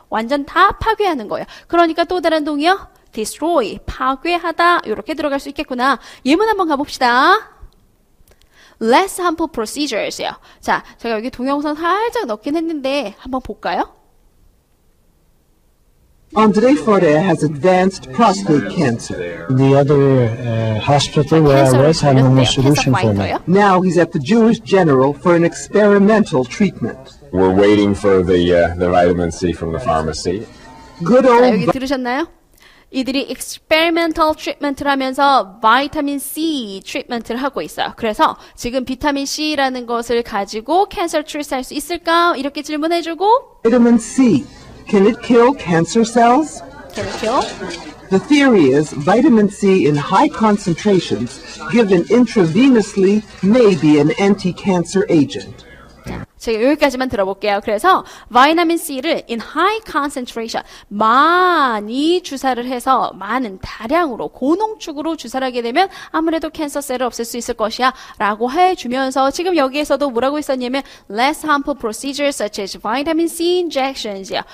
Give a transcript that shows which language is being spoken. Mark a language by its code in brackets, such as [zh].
[ko] 완전 다 파괴하는 거예요. 그러니까 또 다른 동의어? destroy, 파괴하다 이렇게 들어갈 수 있겠구나. 예문 한번 가봅시다. [en] less harmful procedures [ko] 요. 자, 제가 여기 동영상 살짝 넣긴 했는데 한번 볼까요? [en] Andre Forte has advanced prostate cancer. The other hospital where I was had no more solution for me. Now he's at the Jewish General for an experimental treatment. We're waiting for the vitamin C from the pharmacy. Good [ko] 자, old 여기 들으셨나요? 이들이 [en] experimental treatment [ko] 를 하면서 비타민 C treatment를 하고 있어요. 그래서 지금 비타민 C라는 것을 가지고 cancer treat할 수 있을까? 이렇게 질문해주고 [en] vitamin C. Can it kill cancer cells? Can it kill? The theory is vitamin C in high concentrations given intravenously may be an anti-cancer agent. [ko] 제가 여기까지만 들어볼게요. 그래서 비타민 C를 [en] in high concentration [ko] 많이 주사를 해서 많은 다량으로 고농축으로 주사를 하게 되면 아무래도 캔서셀을 없앨 수 있을 것이야 라고 해주면서 지금 여기에서도 뭐라고 했었냐면 [en] less harmful procedures such as vitamin C injections [ko] 이야.